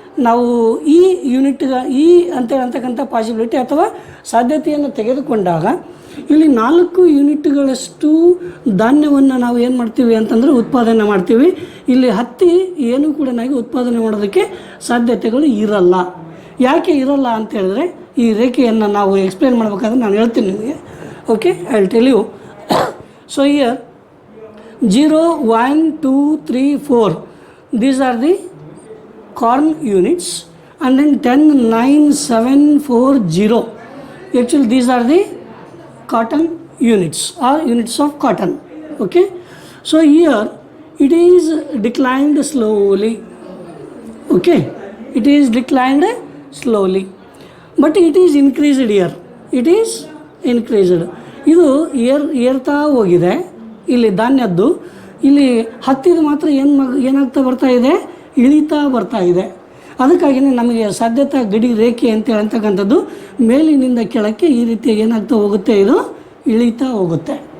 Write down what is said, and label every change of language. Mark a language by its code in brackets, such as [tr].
[kn] ನಾವು ಈ ಈ ಅಂತಕ್ಕಂಥ ಪಾಸಿಬಿಲಿಟಿ ಅಥವಾ ಸಾಧ್ಯತೆಯನ್ನು ತೆಗೆದುಕೊಂಡಾಗ ಇಲ್ಲಿ 4 ಯೂನಿಟ್ಗಳಷ್ಟು ಧಾನ್ಯವನ್ನು ನಾವು ಏನು ಮಾಡ್ತೀವಿ ಅಂತಂದರೆ ಉತ್ಪಾದನೆ ಮಾಡ್ತೀವಿ. ಇಲ್ಲಿ ಹತ್ತಿ ಏನೂ ಕೂಡ ಉತ್ಪಾದನೆ ಮಾಡೋದಕ್ಕೆ ಸಾಧ್ಯತೆಗಳು ಇರಲ್ಲ. ಯಾಕೆ ಇರಲ್ಲ ಅಂತ ಹೇಳಿದ್ರೆ ಈ ರೇಖೆಯನ್ನು ನಾವು ಎಕ್ಸ್ಪ್ಲೇನ್ ಮಾಡಬೇಕಾದ್ರೆ ನಾನು ಹೇಳ್ತೀನಿ ನಿಮಗೆ. [en] Okay, I will tell you. So here 0, 1, 2, 3, 4 these are the corn units, and then 10, 9, 7, 4, 0 actually these are the cotton units or units of cotton. Okay, so here it is declined slowly. Okay, it is declined slowly, but it is increased here. It is increased. [kn] ಇದು ಏರ್ತಾ ಹೋಗಿದೆ. ಇಲ್ಲಿ ಧಾನ್ಯದ್ದು, ಇಲ್ಲಿ ಹತ್ತಿದು ಮಾತ್ರ ಏನಾಗ್ತಾ ಬರ್ತಾ ಇದೆ, ಇಳಿತಾ ಬರ್ತಾ ಇದೆ. ಅದಕ್ಕಾಗಿಯೇ ನಮಗೆ ಸಾಧ್ಯತಾ ಗಡಿ ರೇಖೆ ಅಂತ ಹೇಳ್ತಕ್ಕಂಥದ್ದು ಮೇಲಿನಿಂದ ಕೆಳಕ್ಕೆ ಈ ರೀತಿ ಏನಾಗ್ತಾ ಹೋಗುತ್ತೆ, ಇದು ಇಳಿತಾ ಹೋಗುತ್ತೆ.